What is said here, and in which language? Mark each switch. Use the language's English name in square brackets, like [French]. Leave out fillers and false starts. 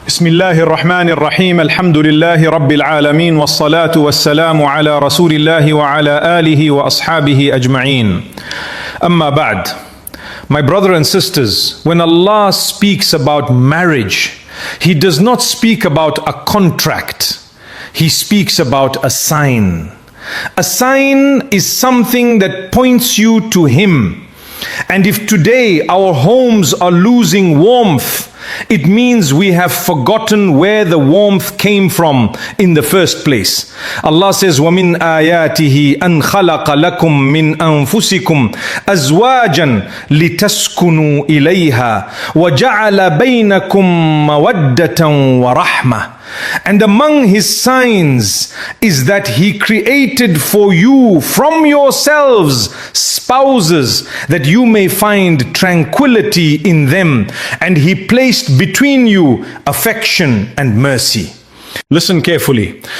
[Arabic] بسم الله الرحمن الرحيم الحمد لله رب العالمين والصلاة والسلام على رسول الله وعلى آله وأصحابه أجمعين أما بعد. [English] My brother and sisters, when Allah speaks about marriage, He does not speak about a contract. He speaks about a sign. A sign is something that points you to Him. And if today our homes are losing warmth, it means we have forgotten where the warmth came from in the first place. Allah says, [Arabic] وَمِنْ آيَاتِهِ أَنْ خَلَقَ لَكُم مِّنْ أَنفُسِكُمْ أَزْوَاجًا لِتَسْكُنُوا إِلَيْهَا وَجَعَلَ بَيْنَكُم مَّوَدَّةً وَرَحْمَةً. [English] And among His signs is that He created for you from yourselves spouses that you may find tranquility in them, and He placed between you affection and mercy. Listen carefully.